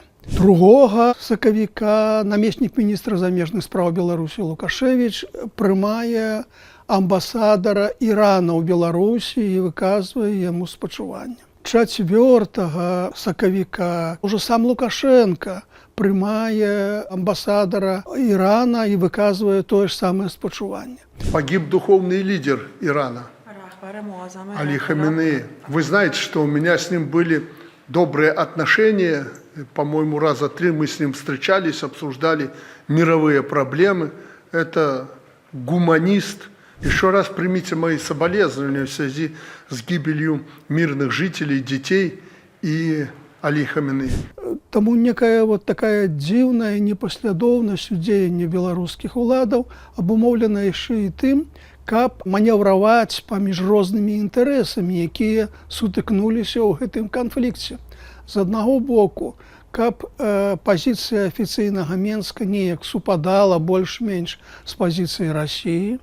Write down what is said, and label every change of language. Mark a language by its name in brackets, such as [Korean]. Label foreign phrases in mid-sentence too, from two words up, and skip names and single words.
[Belarusian] 2 сакавіка намеснік міністра замежных спраў Беларусі Лукашевіч прымае амбасадара Ірана ў Беларусі і выказвае яму спачуванне. 4 сакавіка ўжо сам Лукашенко прымае амбасадара Ірана і выказвае тое ж самае спачуванне. [Russian] Погиб духовный лидер Ирана Али Хаменеи. Вы знаете, что у меня с ним были добрые отношения. По-моему, раза 3 мы с ним встречались, обсуждали мировые проблемы. Это гуманист. Еще раз примите мои соболезнования в связи с гибелью мирных жителей, детей и Алі Хаменеі. [Belarusian] Таму некая такая дзіўная непаслядоўнасць у дзеянні беларускіх уладаў абумоўлена яшчэ і тым, каб манеўраваць паміж рознымі інтарэсамі, якія сутыкнуліся ў гэтым канфлікце. З аднаго боку, каб пазіцыя афіцыйнага Менска неяк супадала больш-менш з пазіцыяй Расіі.